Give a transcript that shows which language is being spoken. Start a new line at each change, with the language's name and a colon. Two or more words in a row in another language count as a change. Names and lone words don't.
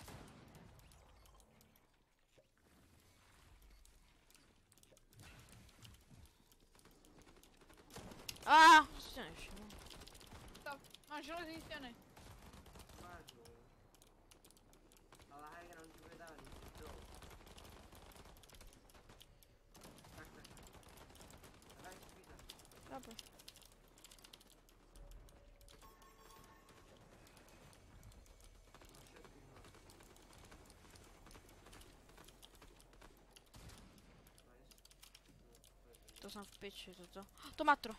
Slovak: Á, si ťa nevšimol.
Czech: Stav. Máš železný stěny. Máš jo. Ale
English: high ground
Czech: ti bude dál dolů. Tak.
Slovak: A daj si víc. Chápem. To som v piči, toto. To matro.